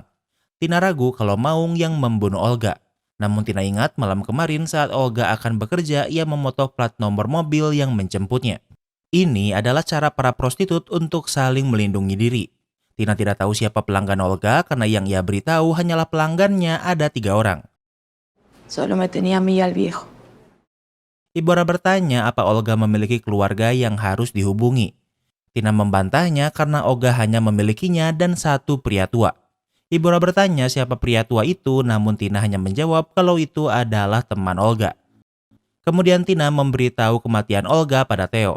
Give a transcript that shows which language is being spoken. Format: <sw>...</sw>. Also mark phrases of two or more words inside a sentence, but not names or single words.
<id>Tina ragu kalau Maung yang membunuh Olga. Namun Tina ingat malam kemarin saat Olga akan bekerja, ia memotong plat nomor mobil yang menjemputnya. Ini adalah cara para prostitut untuk saling melindungi diri. Tina tidak tahu siapa pelanggan Olga karena yang ia beritahu hanyalah pelanggannya ada 3 orang.</id> <es>Solo me tenía a mí y al viejo.</es> <id>Ibora bertanya apa Olga memiliki keluarga yang harus dihubungi. Tina membantahnya karena Olga hanya memilikinya dan 1 pria tua. Ibora bertanya siapa pria tua itu, namun Tina hanya menjawab kalau itu adalah teman Olga. Kemudian Tina memberitahu kematian Olga pada Theo.</id>